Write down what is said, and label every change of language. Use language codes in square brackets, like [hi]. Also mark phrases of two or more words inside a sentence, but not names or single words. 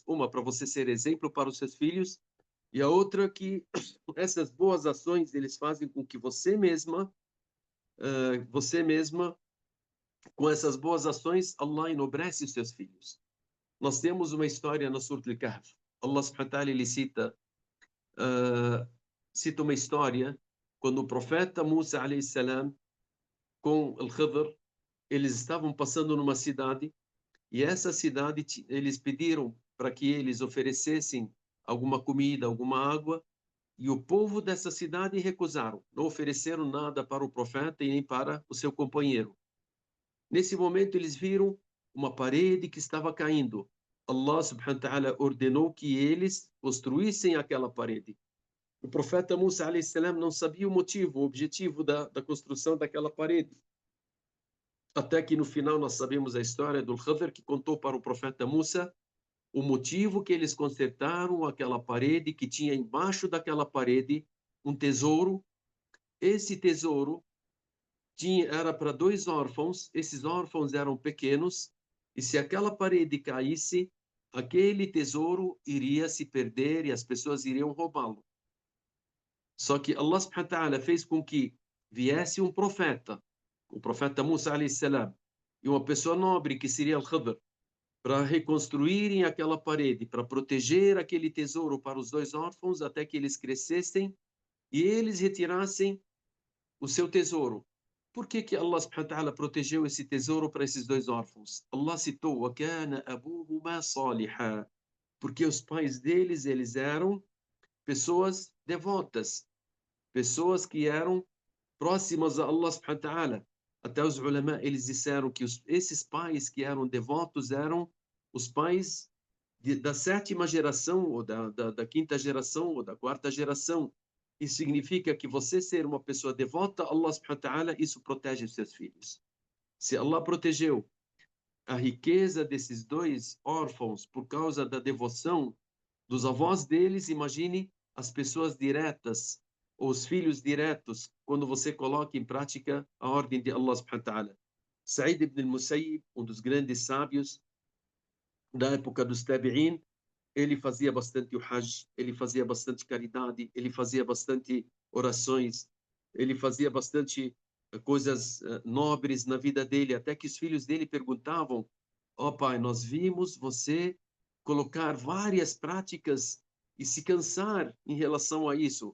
[pt] Uma, para você ser exemplo para os seus filhos, e a outra que essas boas ações eles fazem com que você mesma, com essas boas ações, Allah enobrece os seus filhos. Nós temos uma história no Surah Al-Kahf. [ar] الله سبحانه وتعالى [pt] ele cita uma história quando o profeta Musa [ar] عليه السلام [pt] com Al-Khidr, eles estavam passando numa cidade e essa cidade eles pediram para que eles oferecessem alguma comida, alguma água, e o povo dessa cidade recusaram, não ofereceram nada para o profeta e nem para o seu companheiro. Nesse momento eles viram uma parede que estava caindo. [ar] الله سبحانه وتعالى [pt] ordenou que eles construíssem aquela parede. O profeta Musa [ar] عليه السلام [pt] não sabia o motivo, o objetivo da construção daquela parede. Até que no final nós sabemos a história do Khidr, que contou para o profeta Musa o motivo que eles consertaram aquela parede, que tinha embaixo daquela parede um tesouro. Esse tesouro era para dois órfãos, esses órfãos eram pequenos, e se aquela parede caísse, aquele tesouro iria se perder e as pessoas iriam roubá-lo. Só que [ar] الله سبحانه وتعالى [pt] fez com que viesse um profeta, o profeta Musa [ar] عليه السلام, [pt] e uma pessoa nobre que seria Al-Khidr, para reconstruírem aquela parede, para proteger aquele tesouro para os dois órfãos até que eles crescessem e eles retirassem o seu tesouro. Por que [ar] الله سبحانه وتعالى [pt] protegeu esse tesouro para esses dois órfãos? Allah citou: [ar] وَكَانَ أَبُوهُمَا صَالِحًا. [pt] porque os pais deles, eles eram pessoas devotas, pessoas que eram próximas a [ar] الله سبحانه وتعالى. [pt] Até os ulama, eles disseram que esses pais que eram devotos eram os pais da sétima geração, ou da quinta geração, ou da quarta geração. Isso significa que você ser uma pessoa devota a [ar] الله سبحانه وتعالى, [pt] isso protege os seus filhos. Se Allah protegeu a riqueza desses dois órfãos por causa da devoção dos avós deles, imagine as pessoas diretas, os filhos diretos, quando você coloca em prática a ordem de [ar] الله سبحانه وتعالى. [pt] Sa'id ibn al-Musayyib, um dos grandes sábios da época dos Tabi'in, ele fazia bastante o Hajj, ele fazia bastante caridade, ele fazia bastante orações, ele fazia bastante coisas nobres na vida dele, até que os filhos dele perguntavam: ó pai, nós vimos você colocar várias práticas e se cansar em relação a isso.